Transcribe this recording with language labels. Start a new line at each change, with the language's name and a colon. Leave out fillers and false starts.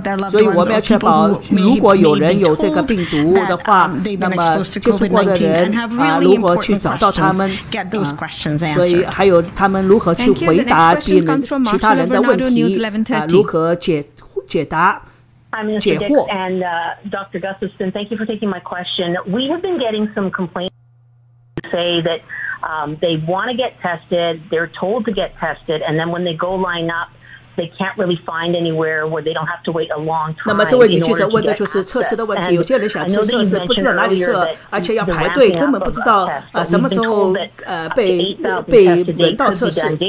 Chinese: 所以我们要确保如果有人有这个病毒的话，那么接触过的人如何去找到他们所以还有他们如何去回答别人其他人的问题如何解答解惑。
English: And Dr. Gustafson, thank you for taking my question. We have been getting some complaints say that they want to get tested, they're told to get tested, and then when they go line up, they can't really find anywhere where they don't have to wait a long time.
Chinese: 那么这位女记者问的就是测试的问题，有些人想测试不知道哪里测，而且要排队，根本不知道什么时候被轮到测试。